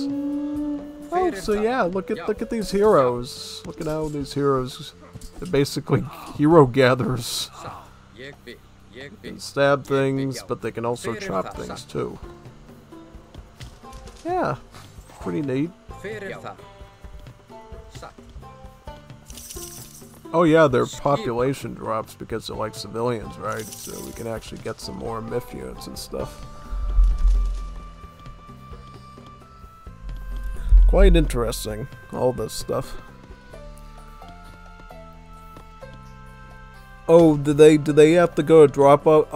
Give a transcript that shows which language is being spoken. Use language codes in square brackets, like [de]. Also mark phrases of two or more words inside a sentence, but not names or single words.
[en] Oh, so yeah, look at these heroes. Look at how these heroes, they're basically hero gatherers. They can stab things, but they can also chop things too. Yeah, pretty neat. Fyrir þar. Satt. Oh yeah, their population drops because they're like civilians, right? So we can actually get some more myth units and stuff. Quite interesting, all this stuff. Oh, do they have to go to drop out?